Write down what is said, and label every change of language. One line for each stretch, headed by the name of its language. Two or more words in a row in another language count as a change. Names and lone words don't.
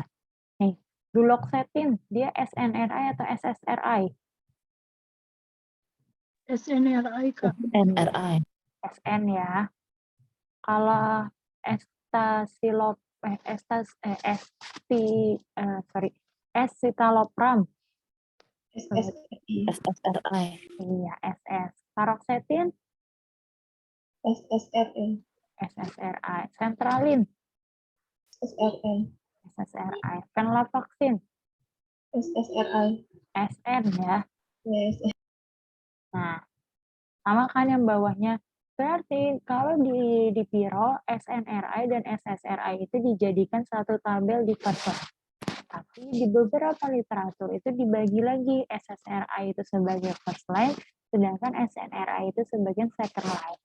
Indonesian: Nih, duloxetine, dia SNRI atau SSRI? SNRI, Kak. NRI. SN ya. Kalau escitalopram, SSRI, SSRI. iya SS. Paroxetine, SSRI, SSRI. Centralin, SSRI, SSRI. Venlafaxine, SSRI, SN ya. yes, Nah, sama kan yang bawahnya. Berarti kalau di DiPiro, SNRI dan SSRI itu dijadikan satu tabel di
English: first line.
Indonesian: Tapi di beberapa literatur itu dibagi lagi, SSRI itu sebagai
English: first line,
Indonesian: sedangkan SNRI itu sebagai
English: second line.